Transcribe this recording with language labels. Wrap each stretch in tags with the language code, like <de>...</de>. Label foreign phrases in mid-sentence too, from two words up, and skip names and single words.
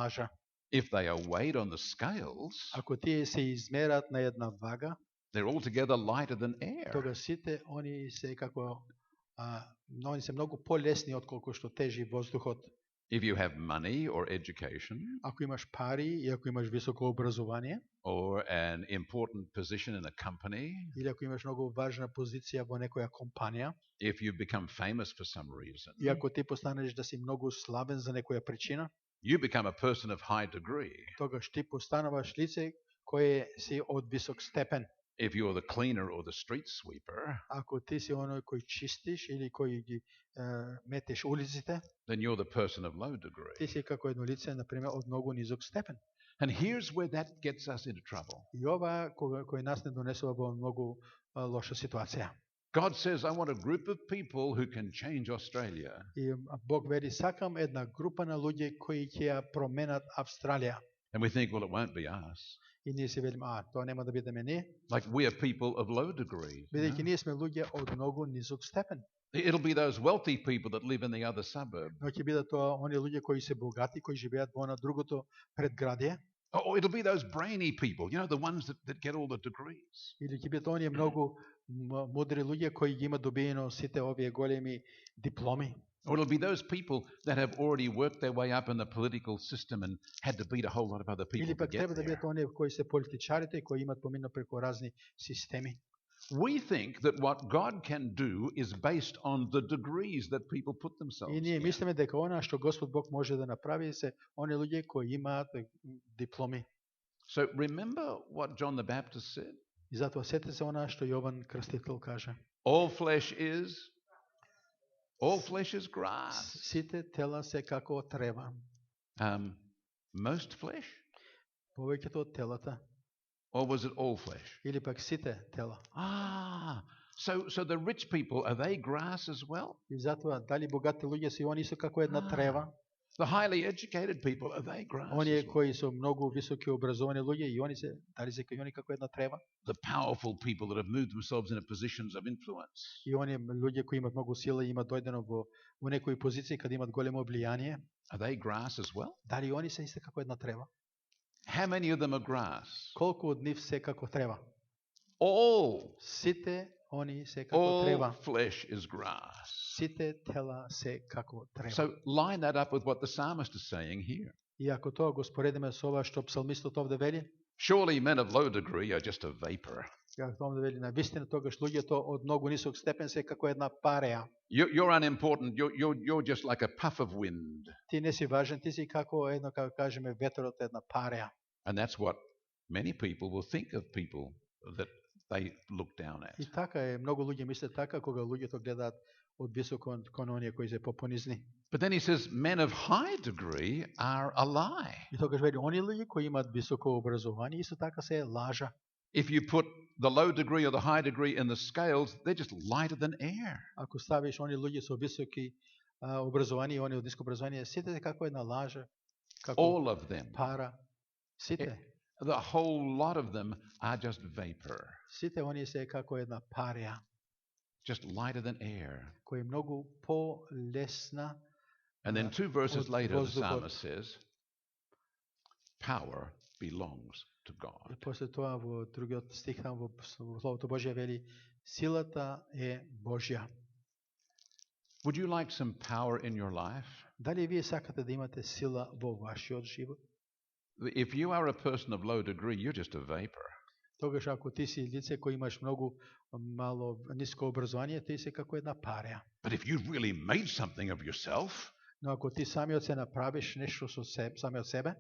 <en>If they are weighed on the scales,</en> <mk>Ако тие се измерат на една вага,</mk> <en>They're altogether lighter than air.</en> <mk>Тога сите они се како они се многу полесни отколку што тежи воздухот.</mk> <en>If you have money or education</en> <mk>Ако имаш пари и ако имаш високо образование,</mk> <en>or an important position in a company,</en> <mk>или ако имаш многу важна позиција во некоја компанија,</mk> <en>if you become famous for some reason,</en> <mk>и ако ти постанеш да си многу славен за некоја причина,</mk> <en>you become a person of high degree.</en> <mk>тогаш ти постануваш лице кое си од висок степен.</mk> <en>If you're the cleaner or the street sweeper,</en> <mk>Ако ти си оној кој чистиш или кој ги метеш улиците,</mk> <en>then you're the person of low degree.</en> <mk>ти си како едно лице, например, од многу низок степен.</mk> <en>And here's where that gets us into trouble.</en> <mk>И ова кој нас не донесува во многу лоша ситуација.</mk> <en>God says, I want a group of people who can change Australia.</en> <mk>И Бог вели, сакам една група на луѓе кои ќе ја променат Австралија.</mk> <en>And we think, well, it won't be us.</en> <mk>И ние си велиме, тоа нема да бидеме ние,</mk> <en>Like we are people of low degree.</en> <mk>бидејќи ние сме луѓе од многу низок степен.</mk> <en>It'll be those wealthy people that live in the other suburb.</en> <mk>Но ќе бидат тоа оние луѓе кои се богати, кои живеат во на другото предградие,</mk> <en>Or it'll be those brainy people, you know, the ones that get all the degrees.</en> <mk>или ќе бидат оние многу мудри луѓе кои ги имаат добиено сите овие големи дипломи.</mk> <en>Or it'll be those people that have already worked their way up in the political system and had to beat a whole lot of other people</en> <mk>Или</mk> <en>to</en> <mk>пак</mk> <en>get</en> <mk>треба да</mk> <en>there.</en> <mk>бидат оние кои се политичарите кои имаат помино преку разни системи.</mk> <en>We think that what God can do is based on the degrees that people put themselves</en> <mk>И ние</mk> <en>in.</en> <mk>мислиме дека она што Господ Бог може да направи се оние луѓе кои имаат дипломи.</mk> <en>So remember what John the Baptist said?</en> <mk>И затоа сетете се она што Јован Крстител каже.</mk> <en>All flesh is grass.</en> <mk>Сите тела се како трева.</mk> <en>Most flesh?</en> <mk>Повеќето од телата</mk> <en>Or was it all flesh?</en> <mk>или пак сите тела.</mk> <en>So the rich people, are they grass as well?</en> <mk>И затоа дали богатите луѓе се они се како една трева,</mk> <en>The highly educated people, are they grass</en> <mk>оние</mk> <en>as well?</en> <mk>кои се многу високи образовани луѓе и они се дали се како они како една трева,</mk> <en>The powerful people that have moved themselves into positions of influence,</en> <mk>и оние луѓе кои имаат многу сила и имаат дојдено во некои позиции каде имаат големо влијание,</mk> <en>are they grass as well?</en> <mk>дали они се исто како една трева?</mk> <en>How many of them are grass?</en> <mk>Колку од нив се како трева?</mk> <en>All</en> <mk>Сите они се како трева.</mk> <en>flesh is grass.</en> <mk>Сите тела се како трева.</mk> <en>So line that up with what the psalmist is saying here.</en> <mk>И ако тоа го споредиме со ова што псалмистот овде вели,</mk> <en>Surely men of low degree are just a vapor.</en> <mk>како овде вели, на вистина тогаш луѓето од многу нисок степен се како една пареја.</mk> <en>You're unimportant. You're just like a puff of wind.</en> <mk>Ти не си важен, ти си како едно, како кажеме, ветерот една пареја.</mk> <en>And that's what many people will think of people that they look down at.</en> <mk>И така е, многу луѓе мислат така кога луѓето гледаат од високо кон оние кои се попонизни.</mk> <en>But then he says men of high degree are a lie.</en> <mk>И тогаш вели, оние луѓе кои имаат високо образование, исто така се лажа.</mk> <en>If you put the low degree or the high degree in the scales, they're just lighter than air.</en> <mk>Ако ставиш оние луѓе со високи образование и оние од ниско образование, сите како една лажа, како</mk> <en>All of them,</en> <mk>пара. Сите,</mk> <en>the whole lot of them are just vapor,</en> <mk>сите оние се како една пареја,</mk> <en>just lighter than air.</en> <mk>која е многу полесна.</mk> <en>And then 2 verses</en> <mk>Od</mk> <en>later, the</en> <mk>воздухот.</mk> <en>psalmist says, power belongs to</en> <mk>И</mk> <en>God.</en> <mk>после тоа во другиот стих там во Словото Божје вели, силата е Божја.</mk> <en>Would you like some power in your life?</en> <mk>Дали вие сакате да имате сила во вашиот живот?</mk> <en>If you are a person of low degree, you're just a vapor.</en> <mk>Тогаш ако ти си лице кој имаш многу мало ниско образование, ти си како една пареја.</mk> <en>But if you've really made something of yourself,</en> <mk>Но ако ти самиот се направиш нешто со себе, самиот себе,</mk>